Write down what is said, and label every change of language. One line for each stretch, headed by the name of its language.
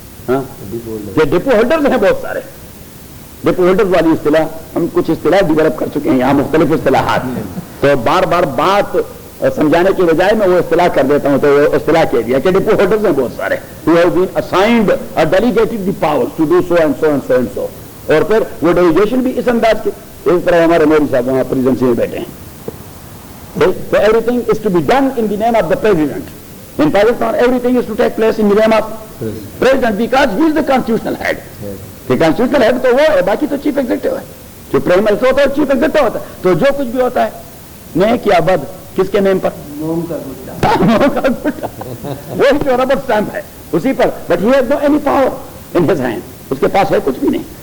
Urdu: ہاں یہ depot holders ہیں بہت سارے. ڈپو ہولڈرز والی اصطلاح ہم کچھ اصطلاح ڈیولپ کر چکے ہیں یہاں مختلف اصطلاحات ہیں تو بار بار بات سمجھانے کی بجائے میں وہ اصطلاح کر دیتا ہوں تو وہ اصطلاح کہہ دیا کہ ڈپو ہولڈرز ہیں بہت سارے
English: who have been assigned or delegated the powers to do so and so
Urdu: and so and so. اور پھر وہ ڈیلیگیشن بھی اس انداز کی اس طرح ہمارے مودی صاحب وہاں پریزیڈنسی میں بیٹھے ہیں.
English: So everything is to be done in the name of the president. In Pakistan everything is to take place in the name of president because he is the constitutional head.
Urdu: کہ constitutional head تو وہ ہے باقی تو chief executive ہے. جو prime minister ہوتا ہے چیف ایگزیکٹو ہوتا ہے تو جو کچھ بھی ہوتا ہے نیک یا بد کس کے نیم پر موم کا گٹا وہی جو ربر اسٹیمپ ہے اسی پر
English: but he has no any power in his hand
Urdu: اس کے پاس ہے کچھ بھی نہیں.